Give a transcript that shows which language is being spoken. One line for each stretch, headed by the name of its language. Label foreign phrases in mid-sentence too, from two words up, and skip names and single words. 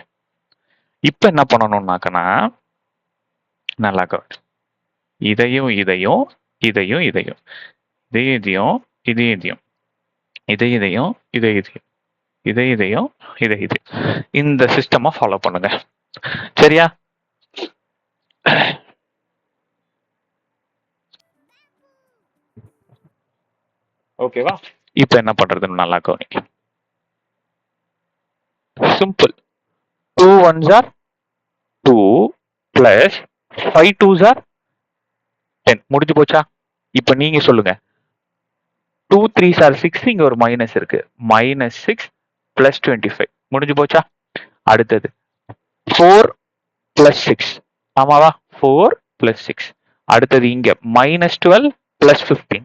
Tamil: இப்ப என்ன பண்ணணும்னாக்கனா, நல்லா கவனி, இதையும் இதையும் இதையும் இதையும் இதையும் இதையும் இதையும் இதையும் இதையும் இதையும் இதையும் இந்த சிஸ்டமா ஃபாலோ பண்ணுங்க. சரியா? ஓகேவா? இப்ப என்ன பண்றதுன்னு நல்லா கவனிக்க.
English: சிம்பிள். 2 1s are 2 plus 5 2s are 10.
Tamil: முடிஞ்சு போச்சா? இப்ப நீங்க சொல்லுங்க.
English: 2 3s are 6.
Tamil: இங்க ஒரு மைனஸ் இருக்கு.
English: -6 plus 25.
Tamil: முடிஞ்சு போச்சா? அடுத்தது
English: 4 plus 6.
Tamil: ஆமாவா?
English: 4 plus 6.
Tamil: அடுத்தது இங்க
English: -12 plus 15.